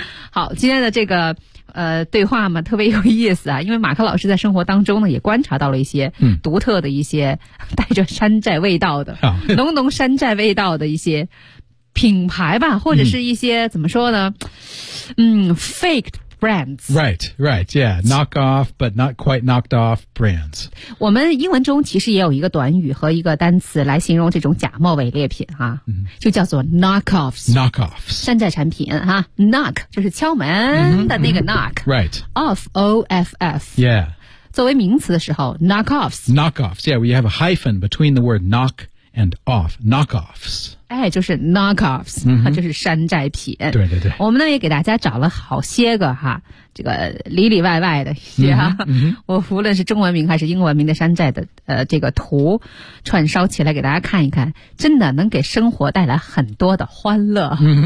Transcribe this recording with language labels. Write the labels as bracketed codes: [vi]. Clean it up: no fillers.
[zh] 好，今天的这个对话嘛特别有意思啊，因为马克老师在生活当中呢也观察到了一些独特的一些带着山寨味道的、浓浓山寨味道的一些品牌吧，或者是一些怎么说呢， faked brands. [en] Right, right, yeah, knock off but not quite knocked off brands. [zh] 我们英文中其实也有一个短语和一个单词来形容这种假冒伪劣品哈、就叫做 knockoffs. [en] Knockoffs. [zh] 山寨产品哈， knock 就是敲门的那个 knock. [en] Right. Off, O-F-F. Yeah. [zh] 作为名词的时候 knockoffs. [en] Knockoffs, yeah, we have a hyphen between the word knock and off, knockoffs. [zh] 哎，就是 knockoffs,、就是山寨品。对对对。我们呢也给大家找了好些个哈，这个里里外外的一些哈、我无论是中文名还是英文名的山寨的这个图串烧起来给大家看一看，真的能给生活带来很多的欢乐。